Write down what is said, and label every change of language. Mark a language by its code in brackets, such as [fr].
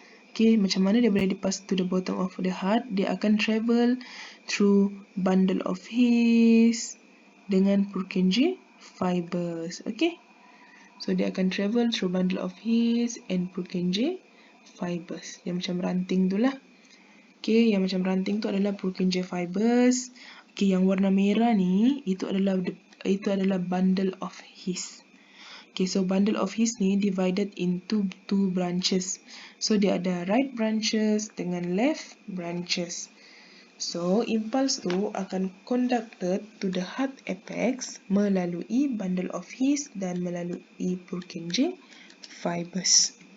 [ms] Okay, macam mana dia boleh dipass to the bottom of the heart? Dia akan travel through bundle of His dengan Purkinje fibers. [en] Okay, so dia akan travel through bundle of His and Purkinje fibers. [ms] Yang macam ranting tu lah. Okay, yang macam ranting tu adalah Purkinje fibers. Okay, yang warna merah ni itu adalah bundle of His. [en] Okay, so bundle of His ni divided into two branches. So dia ada right branches dengan left branches. So impulse tu akan conducted to the heart apex melalui bundle of His dan melalui Purkinje fibers.